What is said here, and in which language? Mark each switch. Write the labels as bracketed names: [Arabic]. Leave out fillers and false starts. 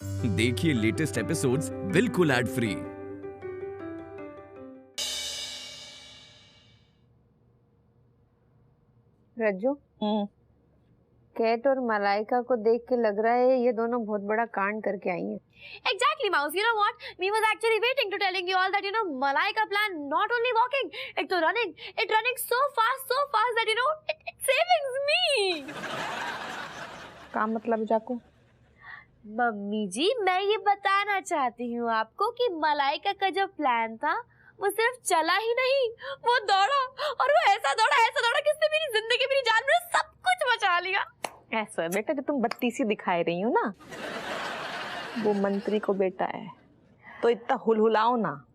[Hindi] देखिए latest episodes बिल्कुल ad free. रज्जू, cat और मलाइका को देख के लग रहा है ये दोनों बहुत बड़ा कांड करके आई हैं। [English] Exactly, Mouse. You know what? Me was actually waiting to telling you all that Malaika plan not only walking, it's running. It's running so fast that it's saving me. [Hindi] क्या मतलब जाको? मम्मी जी, मैं ये बताना चाहती हूँ आपको कि मलाइका का जो प्लान था वो सिर्फ चला ही नहीं, वो दौड़ा और वो ऐसा दौड़ा कि उसने मेरी जिंदगी, मेरी जान, मेरा सब कुछ बचा लिया। ऐसा है बेटा, जो तुम बत्तीसी दिखाई रही हो ना, वो मंत्री को बेटा है, तो इतना हुलहुलाओ ना।